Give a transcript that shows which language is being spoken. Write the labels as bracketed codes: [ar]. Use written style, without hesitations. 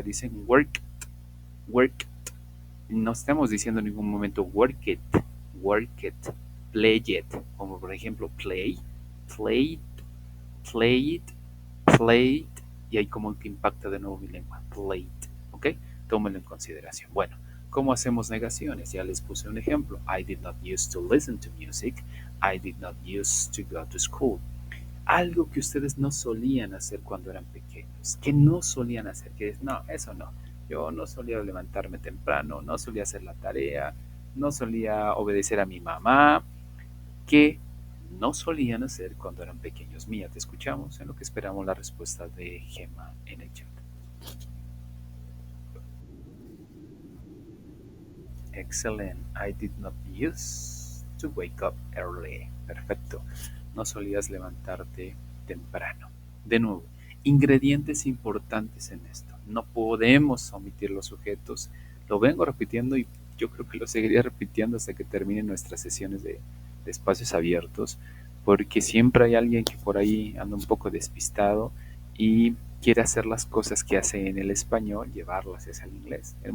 [es] Dicen work, work. No estamos diciendo en ningún momento [en] work it, play it. [es] Como por ejemplo play, play, play, play. Y ahí como que impacta de nuevo mi lengua. Play, ¿ok? Tómenlo en consideración. Bueno, ¿cómo hacemos negaciones? Ya les puse un ejemplo. [en] I did not used to listen to music. I did not used to go to school. [es] Algo que ustedes no solían hacer cuando eran pequeños, que no solían hacer, que no, eso no. Yo no solía levantarme temprano, no solía hacer la tarea, no solía obedecer a mi mamá, que no solían hacer cuando eran pequeños. Mía, te escuchamos en lo que esperamos la respuesta de Gemma en el chat. [en] Excellent. I did not use to wake up early. [es] Perfecto. No solías levantarte temprano. De nuevo, ingredientes importantes en esto. No podemos omitir los sujetos. Lo vengo repitiendo y yo creo que lo seguiría repitiendo hasta que terminen nuestras sesiones de espacios abiertos, porque siempre hay alguien que por ahí anda un poco despistado y quiere hacer las cosas que hace en el español, llevarlas hacia el inglés.